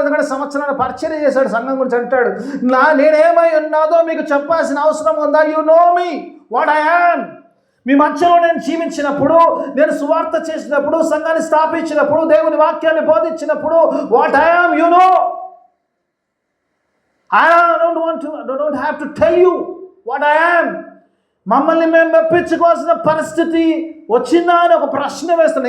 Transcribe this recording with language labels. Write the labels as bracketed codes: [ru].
[te] ఎందుకంటే సంవత్సరాలు పరిచయం చేశాడు సంఘం గురించి. అంటాడు, నేనేమై ఉన్నాదో మీకు చెప్పాల్సిన అవసరం ఉందా? [en] You know me what I am. [te] మీ మధ్యలో నేను జీవించినప్పుడు, నేను సువార్త చేసినప్పుడు, సంఘాన్ని స్థాపించినప్పుడు, దేవుని వాక్యాన్ని బోధించినప్పుడు, [en] What I am you know. I don't have to tell you what I am. [te] మమ్మల్ని మేము మెప్పించుకోవాల్సిన పరిస్థితి వచ్చిందా అని ఒక ప్రశ్న వేస్తున్నాం.